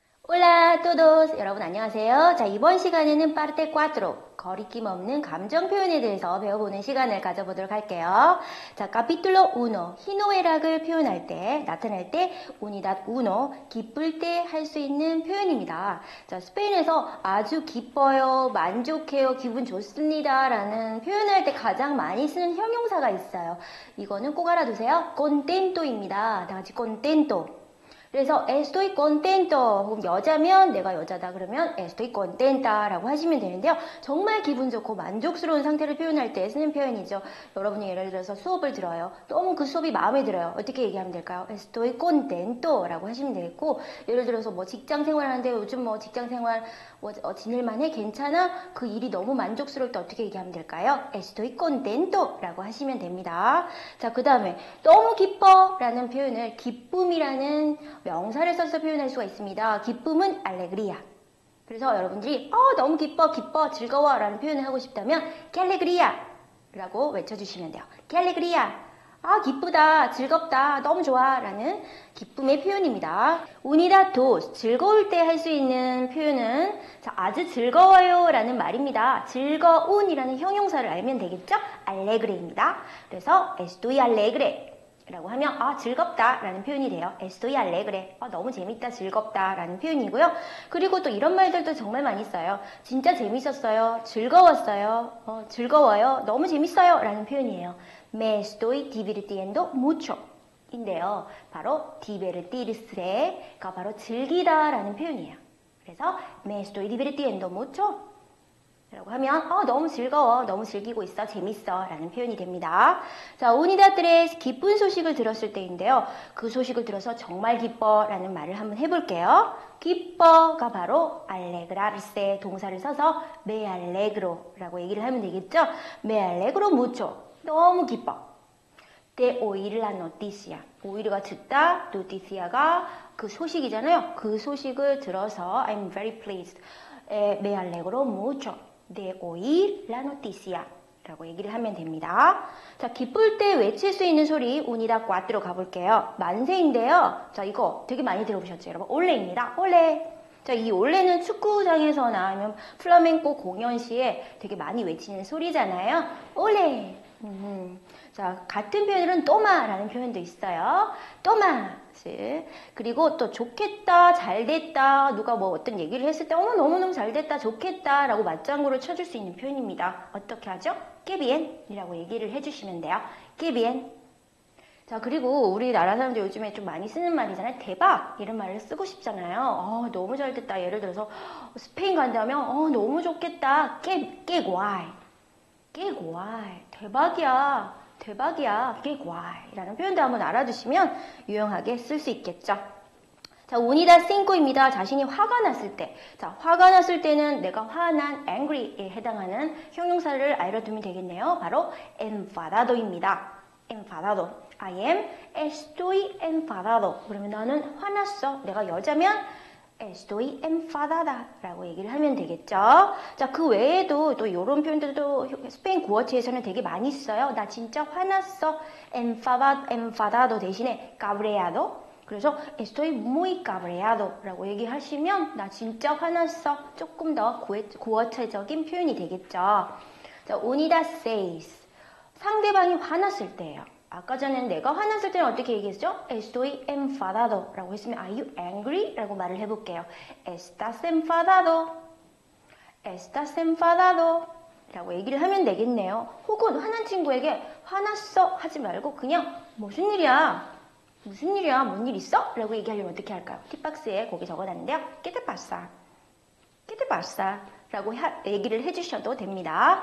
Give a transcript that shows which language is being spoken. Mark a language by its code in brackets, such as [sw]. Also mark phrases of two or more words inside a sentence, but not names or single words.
[es] Hola todos! [ko] 여러분 안녕하세요. 자, 이번 시간에는 parte 4, 거리낌 없는 감정 표현에 대해서 배워보는 시간을 가져보도록 할게요. 자, capítulo 1, 희노애락을 표현할 때, 나타날 때, unidad 1, 기쁠 때 할 수 있는 표현입니다. 자, 스페인에서 아주 기뻐요, 만족해요, 기분 좋습니다 라는 표현을 할 때 가장 많이 쓰는 형용사가 있어요. 이거는 꼭 알아두세요. contento입니다. 다 같이 contento. [es] 그래서 estoy contento. [ko] 그럼 여자면 내가 여자다 그러면 [es] estoy contenta [ko] 라고 하시면 되는데요. 정말 기분 좋고 만족스러운 상태를 표현할 때 쓰는 표현이죠. 여러분이 예를 들어서 수업을 들어요. 너무 그 수업이 마음에 들어요. 어떻게 얘기하면 될까요? [es] estoy contento [ko] 라고 하시면 되겠고, 예를 들어서 뭐 직장 생활하는데 요즘 뭐 직장 생활 지낼만해? 괜찮아? 그 일이 너무 만족스러울 때 어떻게 얘기하면 될까요? [es] estoy contento [ko] 라고 하시면 됩니다. 자, 그 다음에 너무 기뻐 라는 표현을 기쁨이라는 명사를 써서 표현할 수가 있습니다. 기쁨은 alegría. 그래서 여러분들이 너무 기뻐, 즐거워 라는 표현을 하고 싶다면 [es] que alegría [ko] 라고 외쳐주시면 돼요. [es] que alegría. [ko] 기쁘다, 즐겁다, 너무 좋아 라는 기쁨의 표현입니다. unidad 2, 즐거울 때 할 수 있는 표현은 자, 아주 즐거워요 라는 말입니다. 즐거운이라는 형용사를 알면 되겠죠? alegre입니다. 그래서 [es] estoy alegre [ko] 라고 하면 즐겁다 라는 표현이 돼요. [es] estoy alegre. [ko] 너무 재밌다, 즐겁다 라는 표현이고요. 그리고 또 이런 말들도 정말 많이 써요. 진짜 재밌었어요, 즐거웠어요, 즐거워요, 너무 재밌어요 라는 표현이에요. [es] me estoy divirtiendo mucho 인데요. [ko] 바로 divertirse가 바로 즐기다 라는 표현이에요. 그래서 [es] me estoy divirtiendo mucho [ko] 라고 하면 너무 즐거워, 너무 즐기고 있어, 재밌어 라는 표현이 됩니다. 자, unidad 3, 기쁜 소식을 들었을 때인데요. 그 소식을 들어서 정말 기뻐 라는 말을 한번 해볼게요. 기뻐가 바로 alegrarse 동사를 써서 [es] me alegro [ko] 라고 얘기를 하면 되겠죠. [es] me alegro mucho, [ko] 너무 기뻐. [es] de oír la noticia, [ko] oír가 듣다, noticia가 그 소식이잖아요. 그 소식을 들어서 [en] I'm very pleased, [es] me alegro mucho de oír la noticia [ko] 라고 얘기를 하면 됩니다. 자, 기쁠 때 외칠 수 있는 소리 unidad 4로 가볼게요. 만세인데요. 자, 이거 되게 많이 들어보셨죠, 여러분? 올레입니다. 올레. 자, 이 올레는 축구장에서나 아니면 플라멩코 공연 시에 되게 많이 외치는 소리잖아요. 올레. 자, 같은 표현으로는 또마라는 표현도 있어요. 또마. 그리고 또 좋겠다, 잘됐다, 누가 뭐 어떤 얘기를 했을 때 너무너무 잘됐다, 좋겠다 라고 맞장구를 쳐줄 수 있는 표현입니다. 어떻게 하죠? [es] que bien [ko] 이라고 얘기를 해주시면 돼요. [es] que bien. [ko] 자, 그리고 우리나라 사람들 요즘에 좀 많이 쓰는 말이잖아요. 대박! 이런 말을 쓰고 싶잖아요. 너무 잘됐다. 예를 들어서 스페인 간다면 너무 좋겠다. [es] que guay. que guay. [ko] 대박이야. 대박이야. [es] que guay. [ko] 라는 표현도 한번 알아두시면 유용하게 쓸 수 있겠죠. 자, unidad 5입니다. 자신이 화가 났을 때. 자, 화가 났을 때는 내가 화난 angry에 해당하는 형용사를 알아두면 되겠네요. 바로 enfadado입니다. [es] enfadado. [en] I am [es] estoy enfadado. [ko] 그러면 나는 화났어. 내가 여자면 [es] estoy enfadada [ko] 라고 얘기를 하면 되겠죠. 자, 그 외에도 또 이런 표현들도 스페인 구어체에서는 되게 많이 써요. 나 진짜 화났어. enfadado 대신에 cabreado. 그래서 [es] estoy muy cabreado [ko] 라고 얘기하시면 나 진짜 화났어. 조금 더 구어체적인 표현이 되겠죠. 자, unidad 6. 상대방이 화났을 때예요. 아까 전에는 내가 화났을 때는 어떻게 얘기했죠? [es] Estoy enfadado [ko] 라고 했으면 [en] Are you angry? [ko] 라고 말을 해볼게요. [es] Estás enfadado. Estás enfadado [ko] 라고 얘기를 하면 되겠네요. 혹은 화난 친구에게 화났어 하지 말고 그냥 무슨 일이야? 무슨 일이야? 뭔 일 있어? 라고 얘기하려면 어떻게 할까요? 팁박스에 거기 적어놨는데요. [es] ¿Qué te pasa? ¿Qué te pasa? [ko] 라고 얘기를 해주셔도 됩니다.